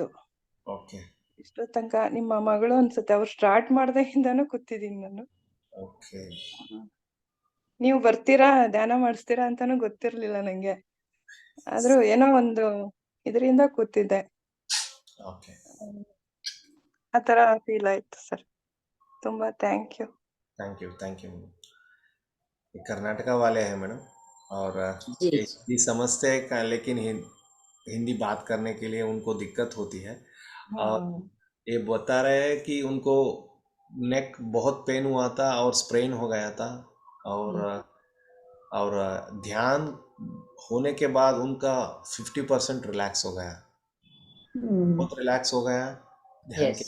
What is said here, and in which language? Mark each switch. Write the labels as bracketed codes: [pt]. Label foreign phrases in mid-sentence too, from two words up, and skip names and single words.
[kn] ಇಷ್ಟೋ ತನಕ ನಿಮ್ಮ ಮಗಳು ಅನ್ಸುತ್ತೆ, ಅವ್ರು ಸ್ಟಾರ್ಟ್ ಮಾಡ್ದಾಗಿಂದಾನು ಕೂತಿದೀನಿ ನಾನು. ನೀವು ಬರ್ತೀರಾ ಧ್ಯಾನ ಮಾಡಿಸ್ತೀರಾ ಅಂತಾನು ಗೊತ್ತಿರ್ಲಿಲ್ಲ ನಂಗೆ, ಆದ್ರೂ ಏನೋ ಒಂದು ಇದರಿಂದ ಕೂತಿದ್ದೆ. ಆತರ ಫೀಲ್ ಆಯ್ತು ಸರ್. [en] ತುಂಬಾ thank you. [hi] कर्नाटका वाले हैं मैडम, और हिंदी समझते हैं लेकिन हिंदी बात करने के लिए उनको दिक्कत होती है। और ये बता रहे हैं कि उनको नेक बहुत पेन हुआ था और स्प्रेन हो गया था, और ध्यान होने के बाद उनका 50% रिलैक्स हो गया, बहुत रिलैक्स हो गया ध्यान के।